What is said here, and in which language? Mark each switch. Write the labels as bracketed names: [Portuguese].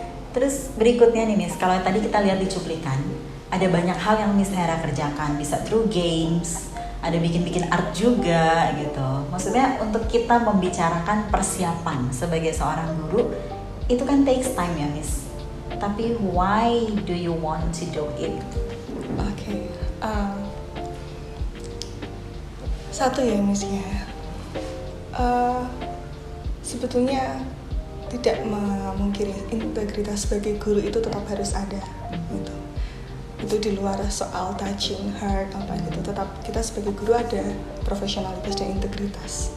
[Indonesian] Terus berikutnya nih Miss, kalau tadi kita lihat di cuplikan, ada banyak hal yang Miss Hera kerjakan, bisa through games, ada bikin-bikin art juga gitu. Maksudnya untuk kita membicarakan persiapan sebagai seorang guru, itu kan takes time ya Miss. [English] Tapi why do you want to do it? [Indonesian] Oke. Satu ya Miss ya, sebetulnya tidak memungkiri integritas sebagai guru itu tetap harus ada gitu. Itu di luar soal touching heart apa gitu, tetap kita sebagai guru ada profesionalitas dan integritas.